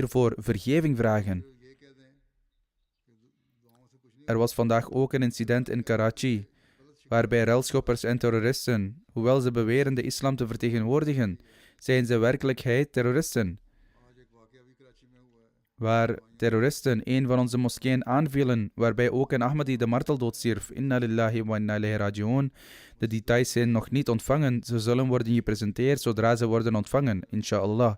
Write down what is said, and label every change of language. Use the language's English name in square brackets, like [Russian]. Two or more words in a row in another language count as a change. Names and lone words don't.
[Dutch] Wij moeten hiervoor vergeving vragen. Er was vandaag ook een incident in Karachi, waarbij relschoppers en terroristen, hoewel ze beweren de islam te vertegenwoordigen, zijn ze werkelijkheid terroristen. Waar terroristen een van onze moskeeën aanvielen, waarbij ook een Ahmadi de marteldood stierf. [Arabic] إنا لله وإنا إليه راجعون. [Dutch] De details zijn nog niet ontvangen. Ze zullen worden gepresenteerd zodra ze worden ontvangen, inshallah.